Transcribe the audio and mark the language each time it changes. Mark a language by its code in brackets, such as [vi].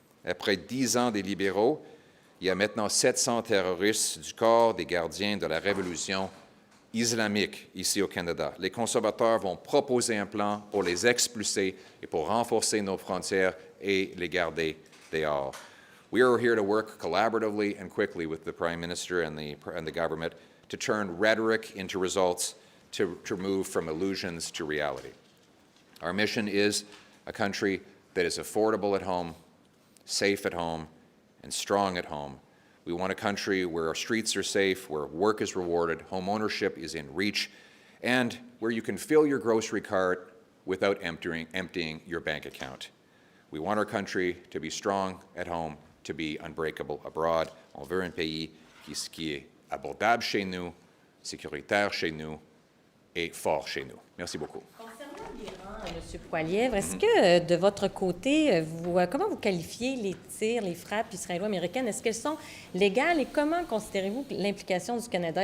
[fr] Après 10 ans des libéraux, il y a maintenant 700 terroristes du corps des gardiens de la révolution islamique ici au Canada. Les conservateurs vont proposer un plan pour les expulser et pour renforcer nos frontières et les garder dehors. [en] We are here to work collaboratively and quickly with the Prime Minister and the government to turn rhetoric into results, to move from illusions to reality. Our mission is a country that is affordable at home, safe at home, and strong at home. We want a country where our streets are safe, where work is rewarded, home ownership is in reach, and where you can fill your grocery cart without emptying your bank account. We want our country to be strong at home, to be unbreakable abroad. [fr] On veut un pays qui est abordable chez nous, sécuritaire chez nous et fort chez nous. Merci beaucoup. Concernant l'Iran, M. Poilievre, est-ce que de votre côté, comment vous qualifiez les tirs, les frappes israélo-américaines? Est-ce qu'elles sont légales et comment considérez-vous l'implication du Canada?